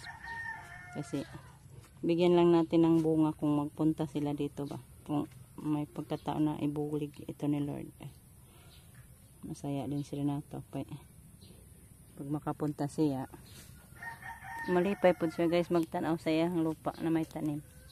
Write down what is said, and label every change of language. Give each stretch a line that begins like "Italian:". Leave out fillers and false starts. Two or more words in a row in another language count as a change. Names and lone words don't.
Filipino: Kasi bigyan lang natin ng bunga kung magpunta sila dito ba. Kung may pagkataon na ibulig ito ni Lord. Masaya din sila na to. Pag makapunta siya,
Hiligaynon: malipay po siya guys magtanaw sa iyang lupa na may tanim.